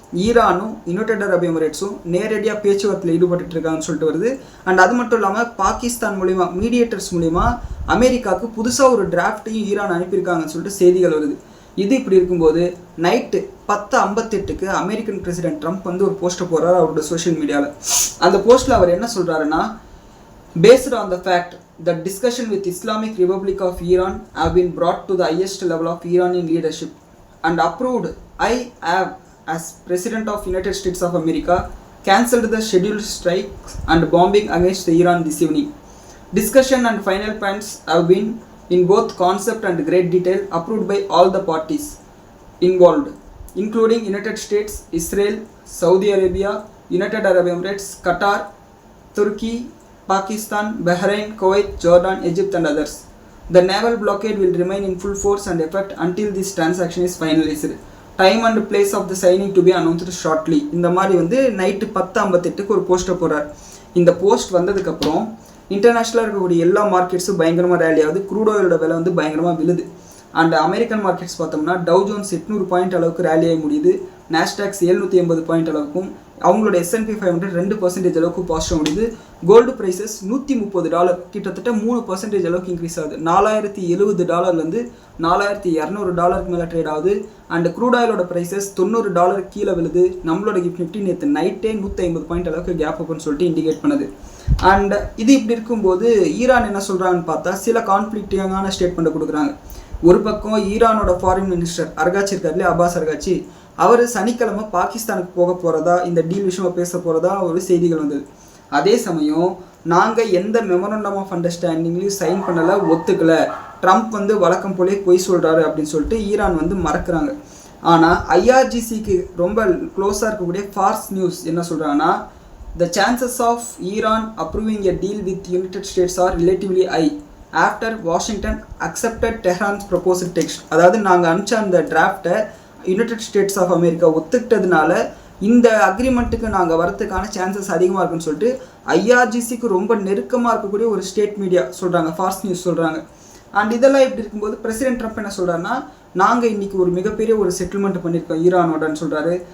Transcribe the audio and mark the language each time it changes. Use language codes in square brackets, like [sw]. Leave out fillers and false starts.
[ta] ஈரானும் United Arab எமிரேட்ஸும் நேரடியாக பேச்சுவார்த்தையில் ஈடுபட்டு இருக்காங்கன்னு சொல்லிட்டு வருது. அண்ட் அது மட்டும் இல்லாமல் பாகிஸ்தான் மூலிமா, மீடியேட்டர்ஸ் மூலிமா அமெரிக்காவுக்கு புதுசாக ஒரு டிராஃப்டையும் ஈரான் அனுப்பியிருக்காங்கன்னு சொல்லிட்டு செய்திகள் வருது. இது இப்படி இருக்கும்போது நைட்டு 10:58 அமெரிக்கன் பிரசிடென்ட் ட்ரம்ப் ஒரு போஸ்ட்டை போடுறாரு அவரோட சோஷியல் மீடியாவில். அந்த போஸ்ட்டில் அவர் என்ன சொல்கிறாருன்னா, [en] based on the fact that discussion with Islamic Republic of Iran have been brought to the highest level of Iranian leadership and approved, I have, as President of United States of America, cancelled the scheduled strikes and bombing against Iran this evening. Discussion and final points have been in both concept and great detail approved by all the parties involved, including United States, Israel, Saudi Arabia, United Arab Emirates, Qatar, Turkey, Pakistan, Bahrain, Kuwait, Jordan, Egypt and others. The naval blockade will remain in full force and effect until this transaction is finalized. Time and place of the signing to be announced shortly. [ta] இந்த மாதிரி night 10:58 ஒரு போஸ்ட்டை போடுறார். இந்த post வந்ததுக்கப்புறம் இன்டர்நேஷ்னலாக இருக்கக்கூடிய எல்லா மார்க்கெட்ஸும் பயங்கரமாக ரேலி ஆகுது. க்ரூட் ஆயிலோட விலை பயங்கரமாக விழுது. அண்ட் அமெரிக்கன் மார்க்கெட்ஸ் பார்த்தோம்னா டவ் ஜோன்ஸ் 800 பாயிண்ட் அளவுக்கு ரேலி ஆகி முடியுது. நாஸ்டாக்ஸ் 780 பாயிண்ட் அளவுக்கும், அவங்களோட S&P 500 2% அளவுக்கு பாசிட்டிவ் முடியுது. கோல்டு ப்ரைஸஸ் $130, கிட்டத்தட்ட 3% அளவுக்கு இன்க்ரீஸ் ஆகுது. $4,070 $4,200 மேலே ட்ரேட் ஆகுது. அண்ட் க்ரூட் ஆயிலோட ப்ரைஸஸ் $90 கீழே விழுது. நம்மளோட நிஃப்டி நேற்று நைட்டே 150 பாயிண்ட் அளவுக்கு கேப் ஓப்பன் சொல்லிட்டு இண்டிகேட் பண்ணுது. அண்ட் இது இப்படி இருக்கும்போது ஈரான் என்ன சொல்கிறாங்கன்னு பார்த்தா, சில கான்ஃப்ளிக்டிங்கான ஸ்டேட்மெண்ட்டை கொடுக்குறாங்க. ஒரு பக்கம் ஈரானோட ஃபாரின் மினிஸ்டர் அரகாச்சி இருக்கார் இல்லையா, அப்பாஸ் அரகாச்சி, அவர் சனிக்கிழமை பாகிஸ்தானுக்கு போக போகிறதா, இந்த டீல் விஷயமாக பேச போகிறதா ஒரு செய்திகள் வந்தது. அதே சமயம் நாங்கள் எந்த மெமரண்டம் ஆஃப் அண்டர்ஸ்டாண்டிங்லையும் சைன் பண்ணலை, ஒத்துக்கலை, ட்ரம்ப் வழக்கம் போலே பொய் சொல்கிறாரு அப்படின்னு சொல்லிட்டு ஈரான் மறக்கிறாங்க. ஆனால் ஐஆர்ஜிசிக்கு ரொம்ப க்ளோஸாக இருக்கக்கூடிய ஃபார்ஸ் நியூஸ் என்ன சொல்கிறாங்கன்னா, [en] the chances of Iran approving a deal with United States are relatively high after Washington accepted Tehran's proposed text. [ta] அதாவது நாங்கள் அனுப்பிச்ச அந்த டிராஃப்டை யுனைடெட் ஸ்டேட்ஸ் ஆஃப் அமெரிக்கா ஒத்துக்கிட்டதுனால இந்த அக்ரிமெண்ட்டுக்கு நாங்கள் வரத்துக்கான சான்சஸ் அதிகமாக இருக்குன்னு சொல்லிட்டு ஐஆர்ஜிசிக்கு ரொம்ப நெருக்கமாக இருக்கக்கூடிய ஒரு ஸ்டேட் மீடியா சொல்கிறாங்க, ஃபார்ஸ் நியூஸ் சொல்கிறாங்க. அண்ட் இதெல்லாம் இப்படி இருக்கும்போது பிரசிடென்ட் ட்ரம்ப் என்ன சொல்கிறாருன்னா, நாங்கள் இன்றைக்கி ஒரு மிகப்பெரிய ஒரு செட்டில்மெண்ட் பண்ணியிருக்கோம் ஈரானோடன்னு சொல்கிறாரு.